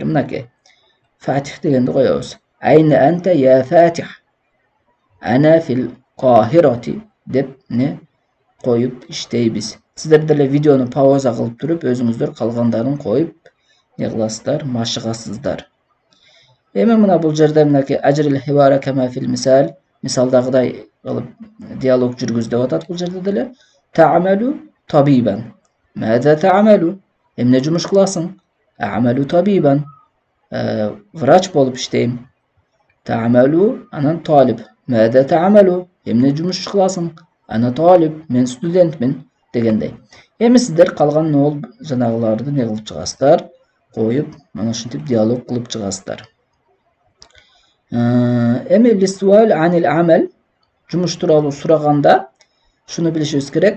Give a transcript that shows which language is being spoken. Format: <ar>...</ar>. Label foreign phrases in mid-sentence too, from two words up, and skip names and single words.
<ky>Мынакей. Фатих дегенди коебуз.</ky> <ar>أين أنت يا فاتح. أنا في القاهرة</ar> <ky>деп не коюп иштейбиз. Сиздер деле видеону пауза кылып туруп, өзүңүздөр калгандарын коюп не кыласыздар, машыгасыздар. Эми мына бул жерде мынакей</ky> <ar>أجر حوارا كما في المثال,</ar> <ky>мисалдагыдай кылып диалог жүргүз деп атат бул жерде деле.</ky> <ar>تعمل طبيبا. ماذا تعمل?</ar> <ky>Эмне жумуш кыласың?</ky> <ar>أعمل طبيبا.</ar> <ky>Врач болуп иштейм. Ta'malu анан талиб.</ky> <ar>ماذا تعمل?</ar> <ky>Эмне жумуш кыласың?</ky> <ar>أنا طالب.</ar> <ky>Мен студентмин дегендей. Эми сиздер калган ол жанагыларды не кылып чыгасыздар? Коюп, мына ушинтип диалог кылып чыгасыздар. Эми</ky> <ar>للسؤال عن العمل</ar> <ky>жумуш тууралуу сураганда шуну билишибиз керек.</ky>